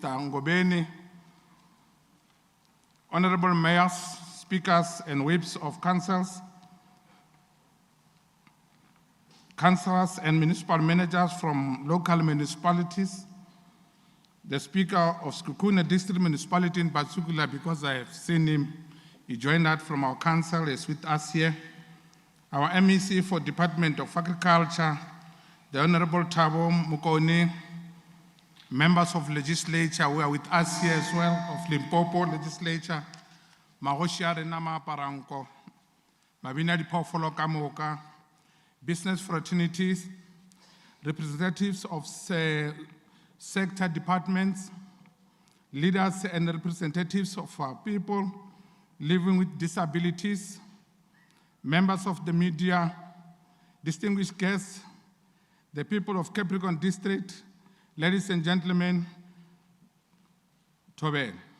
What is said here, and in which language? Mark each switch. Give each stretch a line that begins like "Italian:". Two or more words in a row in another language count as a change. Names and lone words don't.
English: Ngobeni, Honorable Mayors, Speakers and Whips of Councils, Councillors and Municipal Managers from local municipalities, the Speaker of Skukuna District Municipality in particular, because I have seen him, he joined us from our council, is with us here, our MEC for Department of Agriculture, the Honorable Thabo Mokone, members of legislature who are with us here as well, of Limpopo legislature,
Northern Sotho: magoši a rena ma aparanko, mabina diphoofolo ka moka,
English: business fraternities, representatives of sector departments, leaders and representatives of our people living with disabilities, members of the media, distinguished guests, the people of Capricorn District, ladies and gentlemen, Tobe.